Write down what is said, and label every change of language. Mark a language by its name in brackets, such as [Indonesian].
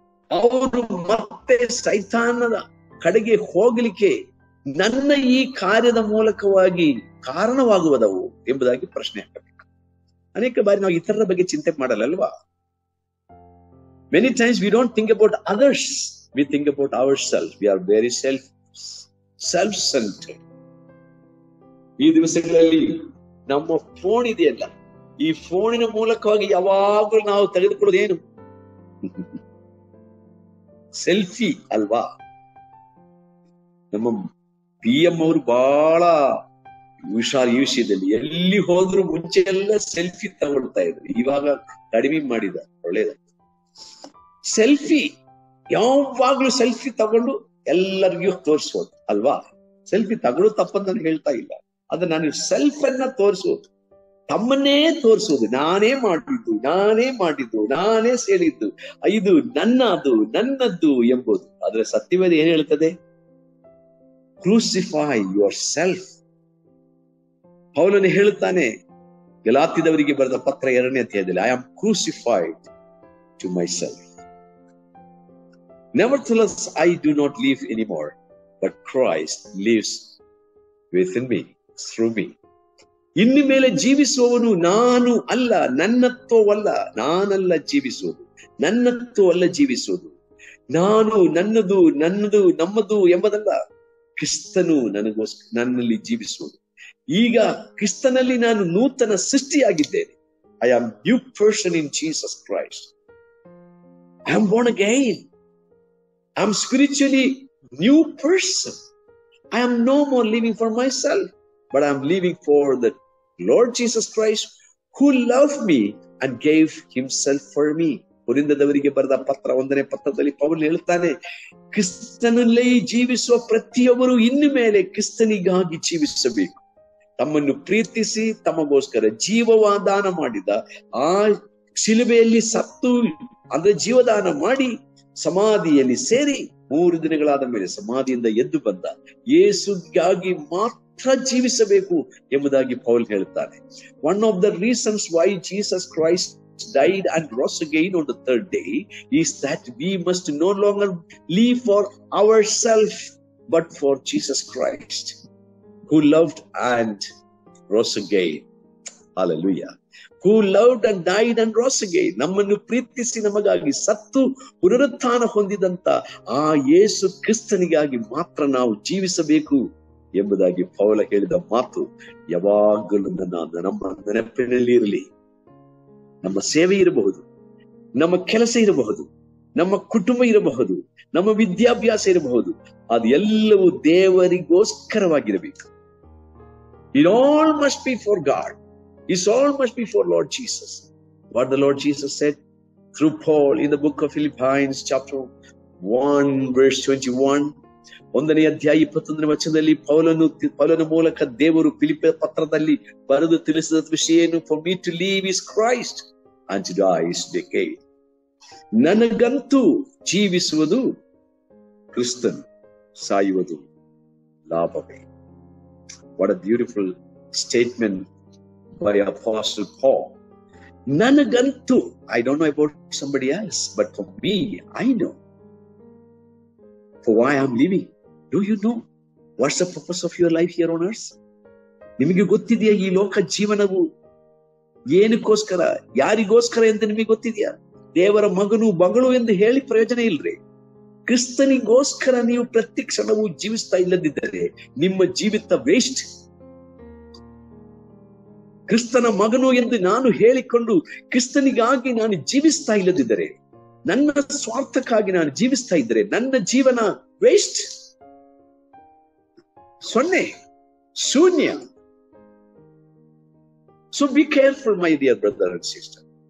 [Kannada] ಅವರು ಮತ್ತೆ ಸೈತಾನದ ಕಡೆಗೆ ಹೋಗಲಿಕ್ಕೆ ನನ್ನ ಈ ಕಾರ್ಯದ ಮೂಲಕವಾಗಿ ಕಾರಣವಾಗುವುದವು ಎಂಬುದಾಗಿ ಪ್ರಶ್ನೆ ಹಾಕಬೇಕು. ಅನೇಕ ಬಾರಿ ನಾವು ಇತರರ ಬಗ್ಗೆ ಚಿಂತೆ ಮಾಡಲ್ಲಲ್ವಾ? [English] Many times we don't think about others, we think about ourselves. We are very self-centered. [Kannada] ಈ ದಿವಸಗಳಲ್ಲಿ ನಮ್ಮ ಫೋನ್ ಇದೆಯಲ್ಲ, ಈ ಫೋನಿನ ಮೂಲಕವಾಗಿ ಯಾವಾಗಲೂ ನಾವು ತೆಗೆದುಕೊಳ್ಳೋದು ಏನು? ಸೆಲ್ಫಿ ಅಲ್ವಾ? ನಮ್ಮ PM ಅವರು ಬಹಳ ಹುಷಾರ್ ಈ ವಿಷಯದಲ್ಲಿ. ಎಲ್ಲಿ ಹೋದ್ರು ಮುಂಚೆ ಎಲ್ಲ ಸೆಲ್ಫಿ ತಗೊಳ್ತಾ ಇದ್ರು, ಇವಾಗ ಕಡಿಮೆ ಮಾಡಿದ, ಒಳ್ಳೇದ. ಸೆಲ್ಫಿ ಯಾವಾಗ್ಲೂ ಸೆಲ್ಫಿ ತಗೊಂಡು ಎಲ್ಲರಿಗೂ ತೋರಿಸೋದು ಅಲ್ವಾ? ಸೆಲ್ಫಿ ತಗೊಳ್ಳೋದು ತಪ್ಪಂತ ನಾನು ಹೇಳ್ತಾ ಇಲ್ಲ, ಅದ ನಾನು ಸೆಲ್ಫ್ ಅನ್ನ ತೋರಿಸೋದು, ತಮ್ಮನ್ನೇ ತೋರಿಸೋದು, ನಾನೇ ಮಾಡಿದ್ದು, ನಾನೇ ಸೇರಿದ್ದು, ಇದು ನನ್ನದ್ದು ಎಂಬುದು. ಅದರ ಸತ್ಯವೇದ ಏನ್ ಹೇಳ್ತದೆ? [English] Crucify yourself. [Kannada] ಪೌಲನು ಹೇಳುತ್ತಾನೆ ಗಲಾತ್ಯದವರಿಗೆ ಬರೆದ ಪತ್ರ 2ನೇ ಅಧ್ಯಾಯದಲ್ಲಿ, [English] I am crucified to myself. [Kannada] Nevertheless, I do not live anymore, but Christ lives within me, through me. ಇನ್ನು ಮೇಲೆ ಜೀವಿಸುವವನು ನಾನು ಅಲ್ಲ, ನನ್ನತ್ವವಲ್ಲ, ನಾನಲ್ಲ ಜೀವಿಸುವುದು, ನನ್ನತ್ವವಲ್ಲ ಜೀವಿಸುವುದು. ನಾನು ನನ್ನದು ನಮ್ಮದು ಎಂಬುದಲ್ಲ, ಕ್ರಿಸ್ತನು ನನ್ನಲ್ಲಿ ಜೀವಿಸುವುದು. ಈಗ ಕ್ರಿಸ್ತನಲ್ಲಿ ನಾನು ನೂತನ ಸೃಷ್ಟಿಯಾಗಿದ್ದೇನೆ. [English] I am new person in Jesus Christ. I am born again. I am spiritually new person. I am no more living for myself, but I am living for the Lord Jesus Christ who loved me and gave himself for me. [Kannada] ಕೊರಿಂಥದವರಿಗೆ ಬರೆದ ಪತ್ರ 1ನೇ ಪತ್ರದಲ್ಲಿ Paul ಹೇಳ್ತಾನೆ, ಕ್ರಿಸ್ತನಲ್ಲಿ ಜೀವಿಸುವ ಪ್ರತಿಯೊಬ್ಬರು ಇನ್ನು ಮೇಲೆ ಕ್ರಿಸ್ತನಿಗಾಗಿ ಜೀವಿಸಬೇಕು. ತಮ್ಮನ್ನು ಪ್ರೀತಿಸಿ ತಮಗೋಸ್ಕರ ಜೀವದಾನ ಮಾಡಿದ ಆ ಶಿಲುಬೆಯಲ್ಲಿ ಸತ್ತು ಅಂದ್ರೆ ಜೀವದಾನ ಮಾಡಿ ಸಮಾಧಿಯಲ್ಲಿ ಸೇರಿ 3 ದಿನಗಳಾದ ಮೇಲೆ ಸಮಾಧಿಯಿಂದ ಎದ್ದು ಬಂದ ಯೇಸುಗಾಗಿ ಮಾತ್ರ ಜೀವಿಸಬೇಕು ಎಂಬುದಾಗಿ ಪೌಲ್ ಹೇಳ್ತಾನೆ. [English] One of the reasons why Jesus Christ died and rose again on the 3rd day is that we must no longer live for ourselves but for Jesus Christ who loved and rose again. Hallelujah. Who loved and died and rose again. [Kannada] ನಮ್ಮನ್ನು ಪ್ರೀತಿಸಿ ನಮಗಾಗಿ ಸತ್ತು ಪುನರುತ್ಥಾನ ಹೊಂದಿದಂತ ಆ ಯೇಸು ಕ್ರಿಸ್ತನಿಗಾಗಿ ಮಾತ್ರ ನಾವು ಜೀವಿಸಬೇಕು ಎಂಬುದಾಗಿ ಪೌಲ ಹೇಳಿದ ಮಾತು ಯಾವಾಗಲೂ ನಮ್ಮ ನೆನಪಿನಲ್ಲಿ ಇರಲಿ. ನಮ್ಮ ಸೇವೆ ಇರಬಹುದು, ನಮ್ಮ ಕೆಲಸ ಇರಬಹುದು, ನಮ್ಮ ಕುಟುಂಬ ಇರಬಹುದು, ನಮ್ಮ ವಿದ್ಯಾಭ್ಯಾಸ ಇರಬಹುದು, ಅದು ಎಲ್ಲವೂ ದೇವರಿಗೋಸ್ಕರವಾಗಿರಬೇಕು. [English] It all must be for God. It all must be for Lord Jesus. What the Lord Jesus said through Paul in the book of Philippians chapter 1 verse 21. [Kannada] 1ನೇ ಅಧ್ಯಾಯ 21ನೇ ವಚನದಲ್ಲಿ ಪೌಲನ ಮೂಲಕ ದೇವರು ಫಿಲಿಪ್ಪಿ ಪತ್ರದಲ್ಲಿ ಬರೆದು ತಿಳಿಸಿದ ವಿಷಯ ಏನು? [English] For me to live is Christ and to die is gain. [Kannada] ನನಗಂತೂ ಜೀವಿಸುವುದು ಕ್ರಿಸ್ತನು, ಸಾಯುವುದು ಲಾಭವೇ. [English] What a beautiful statement by Apostle Paul. [Kannada] Nanagantu, [English] I don't know about somebody else, but for me, I know for why I'm living. Do you know what's the purpose of your life here on earth? [Kannada] ನಿಮಗೆ ಗೊತ್ತಿದೆಯಾ ಈ ಲೋಕ ಜೀವನವು ಏನಕ್ಕೋಸ್ಕರ, ಯಾರಿಗೋಸ್ಕರ ಅಂತ ನಿಮಗೆ ಗೊತ್ತಿದೆಯಾ? ದೇವರ ಮಗನು ಮಗಳು ಎಂದು ಹೇಳಿ ಪ್ರಯೋಜನ ಇಲ್ರಿ. ಕ್ರಿಸ್ತನಿಗೋಸ್ಕರ ನೀವು ಪ್ರತಿ ಕ್ಷಣವೂ ಜೀವಿಸ್ತಾ ಇಲ್ಲದಿದ್ದರೆ ನಿಮ್ಮ ಜೀವಿತ ವೇಸ್ಟ್. ಕ್ರಿಸ್ತನ ಮಗನು ಎಂದು ನಾನು ಹೇಳಿಕೊಂಡು ಕ್ರಿಸ್ತನಿಗಾಗಿ ನಾನು ಜೀವಿಸ್ತಾ ಇಲ್ಲದಿದ್ದರೆ, ನನ್ನ ಸ್ವಾರ್ಥಕ್ಕಾಗಿ ನಾನು ಜೀವಿಸ್ತಾ ಇದ್ದರೆ ನನ್ನ ಜೀವನ ವೇಸ್ಟ್, ಸೊನ್ನೆ, ಶೂನ್ಯ. [English] So be careful, my dear brother and sister.